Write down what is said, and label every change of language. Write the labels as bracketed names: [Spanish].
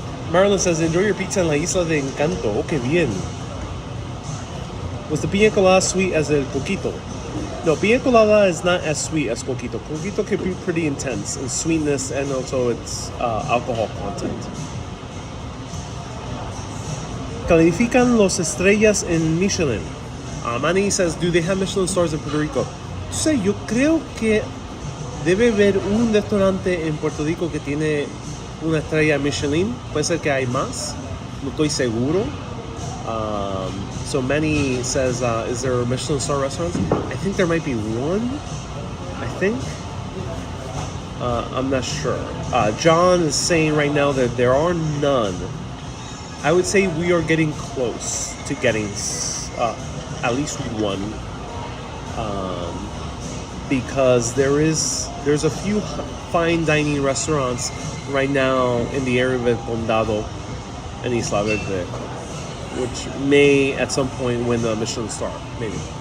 [English] Marilyn says, enjoy your pizza en la Isla de Encanto. [Spanish] Oh, que bien. [English] Was the piña colada sweet as el coquito? No, piña colada is not as sweet as coquito. Coquito can be pretty intense in sweetness and also its alcohol content. [Spanish] Califican los estrellas en Michelin. [English] Manny says, do they have Michelin stars in Puerto Rico? [Spanish] Entonces, yo creo que debe haber un restaurante en Puerto Rico que tiene una estrella Michelin. Puede ser que hay más. No estoy seguro. [English] So Manny says, is there a Michelin star restaurant? I think there might be one. I think. I'm not sure. John is saying right now that there are none. I would say we are getting close to getting at least one, because there's a few fine dining restaurants right now in the area of El Condado and Isla Verde, which may at some point win the Michelin star, maybe.